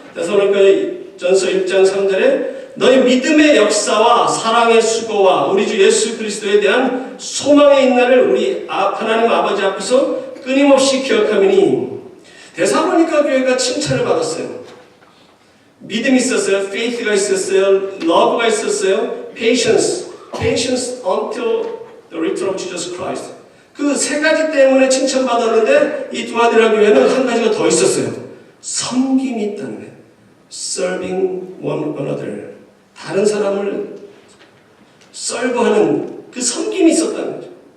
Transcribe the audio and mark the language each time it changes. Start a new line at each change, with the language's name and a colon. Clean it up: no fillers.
Korean: 데살로니가 전서 1장 3절에 너희 믿음의 역사와 사랑의 수고와 우리 주 예수 그리스도에 대한 소망의 인내를 우리 하나님 아버지 앞에서 끊임없이 기억하미니 데살로니가 교회가 칭찬을 받았어요. 믿음이 있었어요. faith가 있었어요. love가 있었어요.
English: patience until the return of Jesus Christ.
Korean: 그 세 가지 때문에 칭찬받았는데 이 두아디라 교회는 한 가지가 더 있었어요. 섬김이 있다는 거예요.
English: serving one another.
Korean: 다른 사람을 썰고하는 그 섬김이 있었다는 거죠.